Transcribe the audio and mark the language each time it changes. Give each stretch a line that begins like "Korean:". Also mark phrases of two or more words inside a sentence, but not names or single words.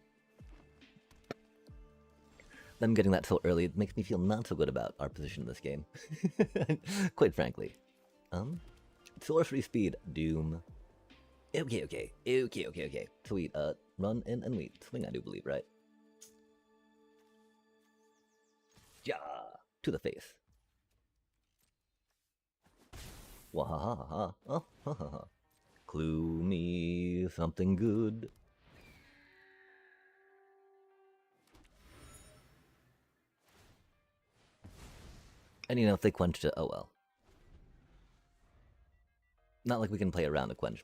English: Them getting that so early makes me feel not so good about our position in this game. Quite frankly. Sorcery speed. Doom. Okay. Sweet. Run in and wait. Swing, I do believe, right? Ja! To the face. Wahaha. Oh, ha ha ha. Clue me something good. And you know, if they quenched it, oh well. Not like we can play around a quench.